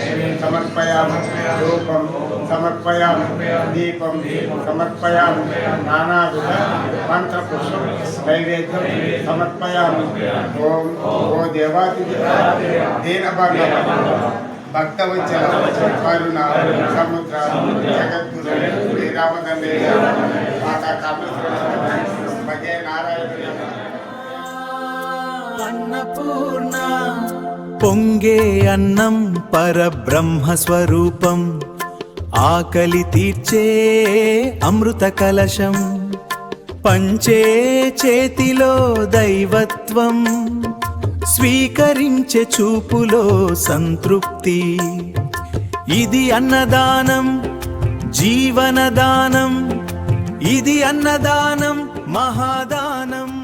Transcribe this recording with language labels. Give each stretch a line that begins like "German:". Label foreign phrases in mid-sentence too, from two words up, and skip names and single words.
Sanskrit: समर्पयामि धूपं समर्पयामि दीपं समर्पयामि नानाविध मंत्रपुष्पं नैवेद्यं समर्पयामि ओम ओ देवादिदेव दीनबन्धव भक्तवत्सल करुणा समुद्र जगद्गुरु श्रीरामचंद्र माता कामेश्वरी भजे नारायण
Telugu: अन्नपूर्ण పొంగే అన్నం పరబ్రహ్మ స్వరూపం ఆకలి తీర్చే అమృత కలశం పంచే చేతిలో దైవత్వం స్వీకరించే చూపులో సంతృప్తి ఇది అన్నదానం జీవనదానం ఇది అన్నదానం మహాదానం